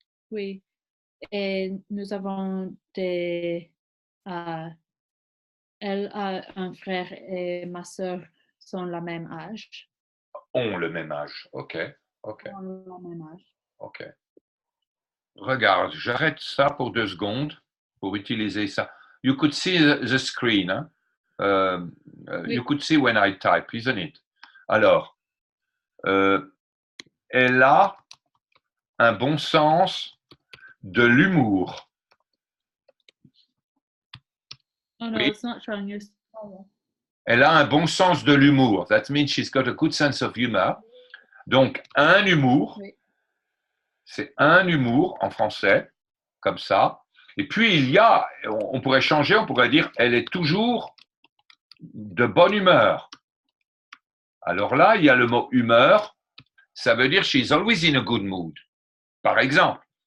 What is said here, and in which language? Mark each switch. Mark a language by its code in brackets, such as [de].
[fr] Oui, et nous avons euh, elle a un frère et ma sœur sont le même âge. Ont le même âge. OK, OK, Ont le même âge. OK. Regarde, j'arrête ça pour 2 secondes pour utiliser ça. [en] You could see the screen. [fr] Hein? [en] You [fr] Oui. [en] could see when I type, isn't it? [fr] Alors, elle a un bon sens de l'humour. [en] Oh no, [fr] Oui, [en] it's not showing you. Oh, [fr] elle a un bon sens de l'humour. [en] That means she's got a good sense of humor. [fr] Donc, un humour, oui. c'est un humour en français, comme ça. Et puis, il y a, on pourrait changer, on pourrait dire, elle est toujours de bonne humeur. Alors là, il y a le mot humeur, ça veut dire [en] she's always in a good mood, [fr] par exemple.